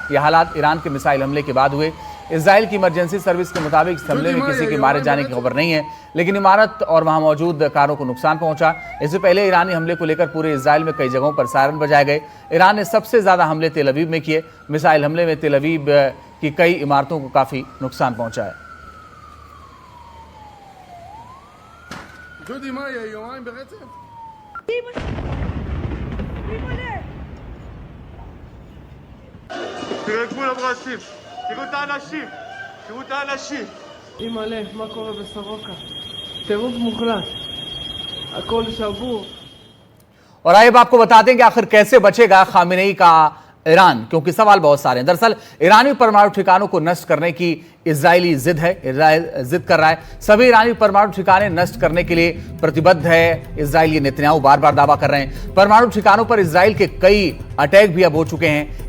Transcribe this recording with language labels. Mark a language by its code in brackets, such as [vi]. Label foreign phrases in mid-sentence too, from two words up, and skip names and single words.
[hi] यह हालात ईरान के मिसाइल हमले के बाद हुए। इजराइल की [en] emergency service [hi] के मुताबिक इस हमले में किसी के मारे जाने की खबर नहीं है, लेकिन इमारत और वहां मौजूद कारों को नुकसान पहुंचा। इससे पहले ईरानी हमले को लेकर पूरे इजराइल में कई जगहों पर सायरन बजाए गए। ईरान ने सबसे ज्यादा हमले तेल अवीव में किए। मिसाइल हमले में तेल अवीव की कई इमारतों को काफी नुकसान पहुंचा है। [he] תרגעו לברסים, תראו את האנשים, תראו את האנשים. אימא'לה, מה קורה בסורוקה? טירוף מוחלט. הכל שבור. [hi] और आइए अब आपको बताते हैं कि आखिर कैसे बचेगा खामेनेई का ईरान, क्योंकि सवाल बहुत सारे हैं। दरअसल ईरानी परमाणु ठिकानों को नष्ट करने की इजरायली जिद है। इजराइल जिद कर रहा है। सभी ईरानी परमाणु ठिकाने नष्ट करने के लिए प्रतिबद्ध है। इजराइली नेतन्याहू बार बार दावा कर रहे हैं। परमाणु ठिकानों पर इजराइल के कई अटैक भी अब हो चुके हैं।